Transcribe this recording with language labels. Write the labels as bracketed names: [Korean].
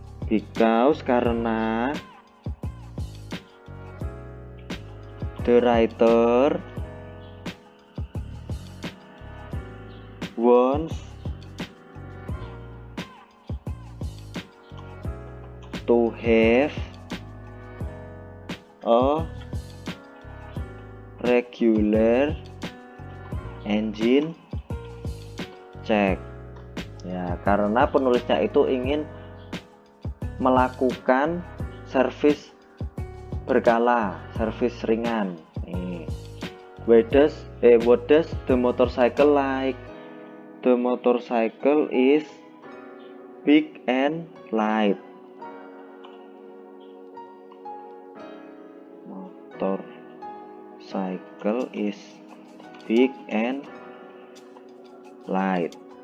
[English] Because karena the writer wants to have a regular engine check. [Indonesian] Ya, karena penulisnya itu ingin melakukan servis berkala, servis ringan. [English] What does the motorcycle like? The motorcycle is big and light. Motorcycle is big and light.